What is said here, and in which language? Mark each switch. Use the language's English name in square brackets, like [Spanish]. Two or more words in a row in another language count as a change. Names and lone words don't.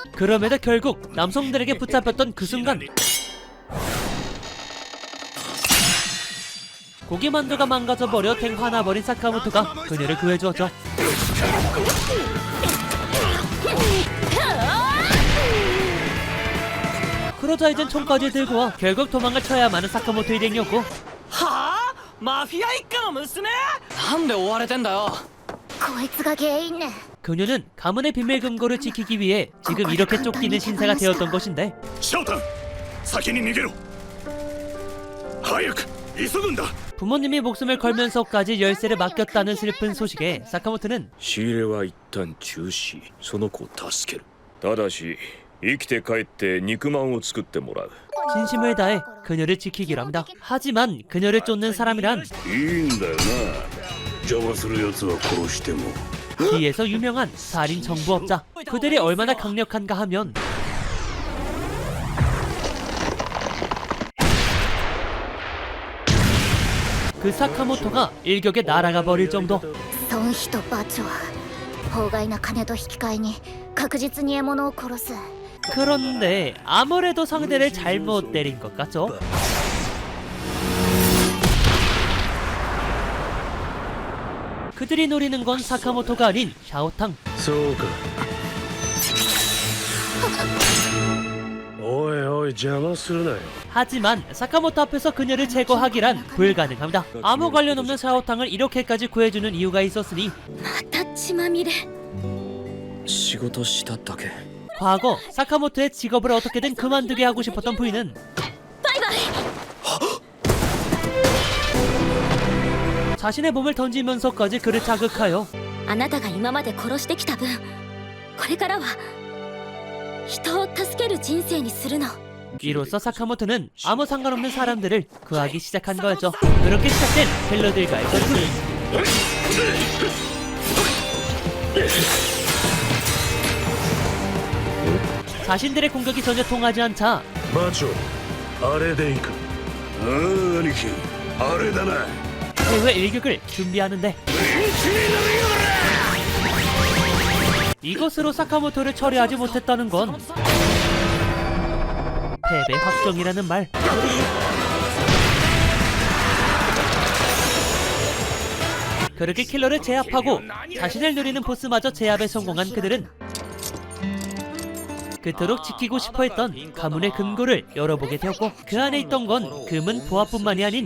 [Korean] 그럼에도 결국 남성들에게 붙잡혔던 그 순간 고기만두가 망가져버려 댕 화나버린 사카모토가 그녀를 구해주었죠. 그러자 이젠 총까지 들고 와 결국 도망을 쳐야만 하는 사카모토 일행이었고, [Japanese] はあマフィア一家の娘なんで追われてんだよこいつが原因ね。 [Korean] 그녀는 가문의 비밀 금고를 지키기 위해 지금 이렇게 쫓기는 신세가 되었던 것인데, [Japanese] シャオタン先に逃げろ早く急ぐんだ [Korean] 부모님이 목숨을 걸면서까지 열쇠를 맡겼다는 슬픈 소식에 사카모토는 [Japanese] 仕入れは一旦中止。その子を助ける。ただし生きて帰って肉まんを作ってもらう。 [Korean] 진심을 다해 그녀를 지키기로 합니다. 하지만 그녀를 쫓는 사람이란 [Japanese] いいんだよな邪魔する奴は殺しても [Korean] 뒤에서 유명한 살인 정부업자. 그들이 얼마나 강력한가 하면 그 사카모토가 일격에 날아가 버릴 정도. [Japanese] 孫妃とバチョは法外な金と引き換えに確実に獲物を殺す。 [Korean] 그런데 아무래도 상대를 잘못 때린 것 같죠? 그들이 노리는 건 사카모토가 아닌 샤오탕. [Japanese] そうかおいおい邪魔するなよ [Korean] 하지만 사카모토 앞에서 그녀를 제거하기란 불가능합니다. 아무 관련 없는 샤오탕을 이렇게까지 구해주는 이유가 있었으니 [Japanese] また血まみれ。仕事しただけ [Korean] 과거 사카모토의 직업을 어떻게든 그만두게 하고 싶었던 부인은 자신의 몸을 던지면서까지 그를 자극하여 [Japanese] あなたが今まで殺してきた分、これからは人を助ける人生にするの。 [Korean] 이로써 사카모토는 아무 상관없는 사람들을 구하기 시작한 거였죠. 그렇게 시작된 헬러들과의 전투. 자신들의 공격이 전혀 통하지 않자 [Japanese] バチョあれでいくああ兄貴あれだな [Korean] 최후의 일격을 준비하는데 이것으로 사카모토를 처리하지 못했다는 건 패배 확정이라는 말. 그렇게 킬러를 제압하고 자신을 노리는 보스마저 제압에 성공한 그들은 그토록 지키고 싶어했던 가문의 금고를 열어보게 되었고, 그 안에 있던 건 금은 보화뿐만이 아닌